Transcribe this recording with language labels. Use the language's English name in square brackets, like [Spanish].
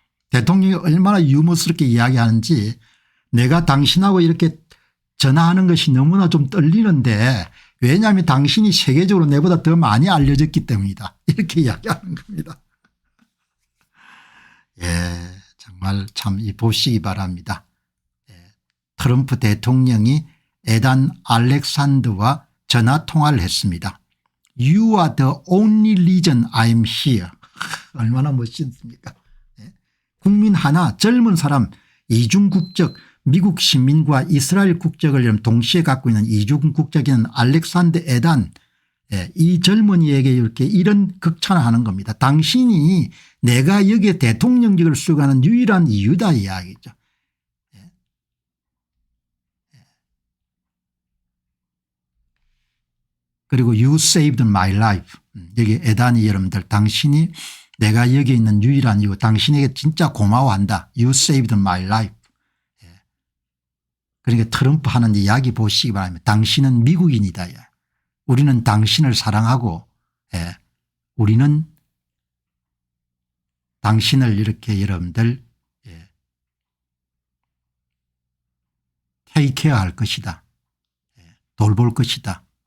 [Korean] 대통령이 얼마나 유머스럽게 이야기하는지 내가 당신하고 이렇게 전화하는 것이 너무나 좀 떨리는데 왜냐하면 당신이 세계적으로 내보다 더 많이 알려졌기 때문이다. 이렇게 이야기하는 겁니다. 예, 정말 참 보시기 바랍니다. 트럼프 대통령이 에단 알렉산더와 전화 통화를 했습니다. [English] You are the only reason I'm here. [Korean] 얼마나 멋있습니까? 국민 하나 젊은 사람 이중 국적 미국 시민과 이스라엘 국적을 동시에 갖고 있는 이중 국적인 알렉산더 에단 이 젊은이에게 이렇게 이런 극찬을 겁니다. 당신이 내가 여기에 대통령직을 수행하는 유일한 이유다 이야기죠. 그리고 [English] You saved my life. [Korean] 여기 에단이 여러분들 당신이 내가 여기 있는 유일한 이유 당신에게 진짜 고마워한다. [English] You saved my life. [Korean] 그러니까 트럼프 하는 이야기 보시기 바랍니다. 당신은 미국인이다. 우리는 당신을 사랑하고 우리는 당신을 이렇게 여러분들 테이크케어할 것이다. 돌볼 것이다.